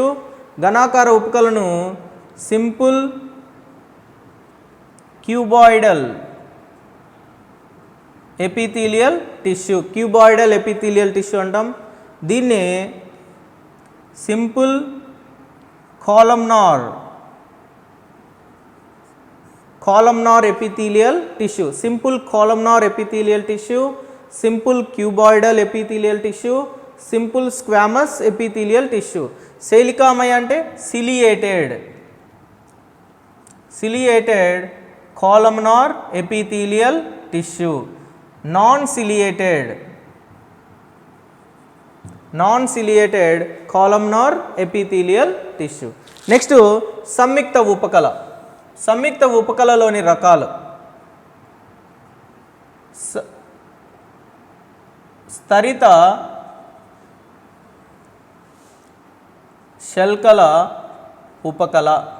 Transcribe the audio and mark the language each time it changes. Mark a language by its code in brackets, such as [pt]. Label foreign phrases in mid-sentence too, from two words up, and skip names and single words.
[te] ఘనాకార ఉపకళను [en] simple cuboidal epithelial tissue, cuboidal epithelial tissue [te] అంటాం. [en] దీన్ని సింపుల్ columnar epithelial tissue, simple columnar epithelial tissue, simple cuboidal epithelial tissue, simple squamous epithelial tissue. [te] శైలికామయ అంటే [en] ciliated columnar epithelial tissue, non-ciliated columnar epithelial tissue. [te] నెక్స్ట్ సంయుక్త ఉపకళ. సంయుక్త ఉపకళలోని రకాలు స్తరిత శల్కల ఉపకళ.